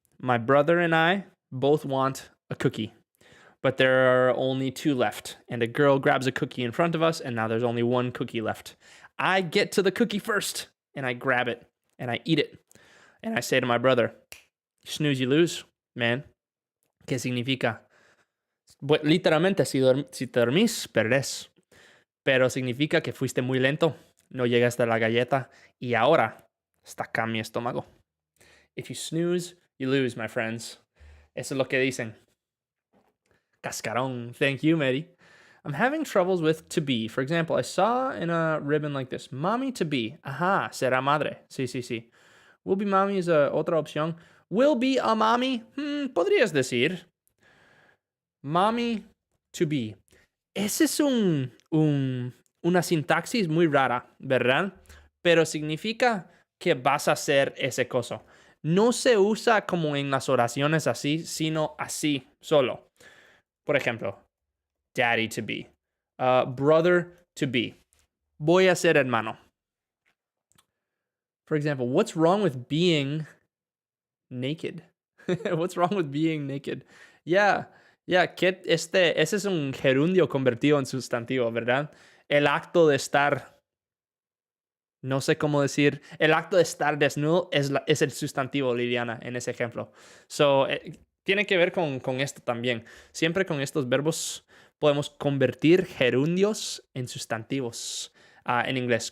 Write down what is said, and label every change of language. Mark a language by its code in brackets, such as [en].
[en] My brother and I both want a cookie, but there are only 2 left. And a girl grabs a cookie in front of us, and now there's only 1 cookie left. I get to the cookie first, and I grab it, and I eat it. And I say to my brother, you snooze, you lose, man. [es] ¿Qué significa? Literalmente, si te dormís, perdés. Pero significa que fuiste muy lento, no llegaste a la galleta, y ahora está acá mi estómago. [en] If you snooze, you lose, my friends. [es] Eso es lo que dicen. Cascarón. [en] Thank you, Mary. I'm having troubles with to be. For example, I saw in a ribbon like this, mommy to be. [es] Ajá, será madre. Sí. [en] Will be mommy [es] es otra opción. [en] Will be a mommy. [es] Podrías decir. Mommy to be. Ese es una sintaxis muy rara, ¿verdad? Pero significa que vas a hacer ese coso. No se usa como en las oraciones así, sino así solo. Por ejemplo, daddy to be, brother to be. Voy a ser hermano. [en] For example, what's wrong with being naked? What's wrong with being naked? [es] Yeah, ese es un gerundio convertido en sustantivo, ¿verdad? El acto de estar, no sé cómo decir, el acto de estar desnudo es el sustantivo, Liliana, en ese ejemplo. So, tiene que ver con esto también. Siempre con estos verbos podemos convertir gerundios en sustantivos en inglés.